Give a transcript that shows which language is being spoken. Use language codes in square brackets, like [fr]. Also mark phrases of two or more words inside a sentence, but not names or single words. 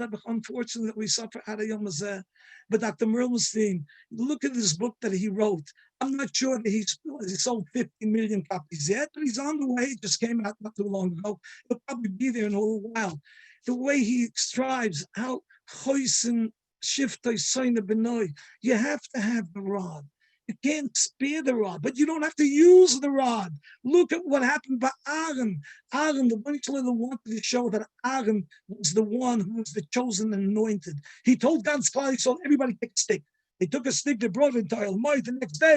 [en] Unfortunately, we suffer out of [he] יום הזה. [en] But Dr. Mermelstein, look at this book that he wrote. I'm not sure that he sold 50 million copies yet, but he's on the way. It just came out not too long ago. He'll probably be there in a little while. The way he strives, how [he] חושך שבטו שונא בנו. [en] You have to have the rod. You can't spare the rod, but you don't have to use the rod. Look at what happened by Aaron. Aaron, the one who wanted to show that Aaron was the one who was the chosen and anointed. He told God's clients, so everybody take a stick. They took a stick, they brought it into Elmoy the next day.